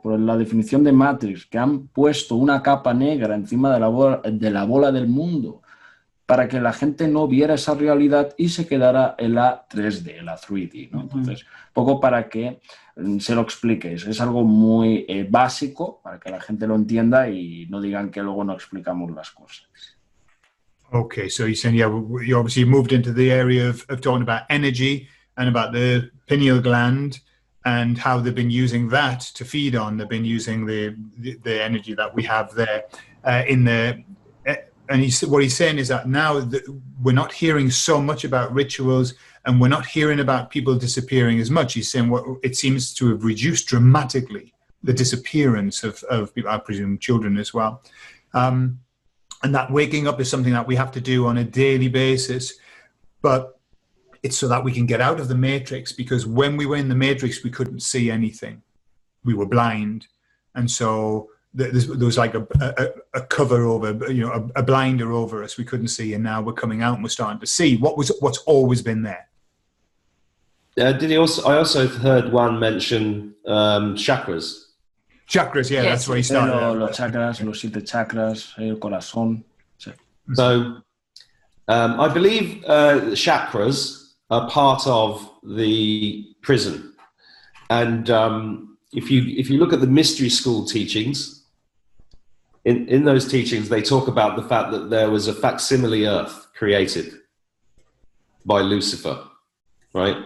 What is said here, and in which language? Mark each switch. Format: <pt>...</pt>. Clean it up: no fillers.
<es>Por la definición de Matrix, que han puesto una capa negra encima de la bola del mundo para que la gente no viera esa realidad y se quedara en la 3D, la 3D, ¿no? Entonces, poco para que se lo expliques. Es algo muy básico para que la gente lo entienda y no digan que luego no explicamos las cosas.</es> <en>Okay, so you're saying, yeah, you obviously moved into the area of talking about energy and about the pineal gland and how they've been using that to feed on. They've been using the energy that we have there and what he's saying is that now we're not hearing so much about rituals and we're not hearing about people disappearing as much. He's saying it seems to have reduced dramatically the disappearance of people, I presume children as well. And that waking up is something that we have to do on a daily basis, but it's so that we can get out of the matrix, because when we were in the matrix, we couldn't see anything. We were blind. And so there was like a cover over, you know, a blinder over us. We couldn't see. And now we're coming out and we're starting to see what's always been there. I also heard Juan mention chakras. Chakras, yeah, yes. That's where he started.</en> <es>Los chakras, los 7 chakras, el corazón. Sí.</es> <en>So, I believe chakras are part of the prison. And if you look at the mystery school teachings, in those teachings, they talk about the fact that there was a facsimile earth created by Lucifer, right?</en>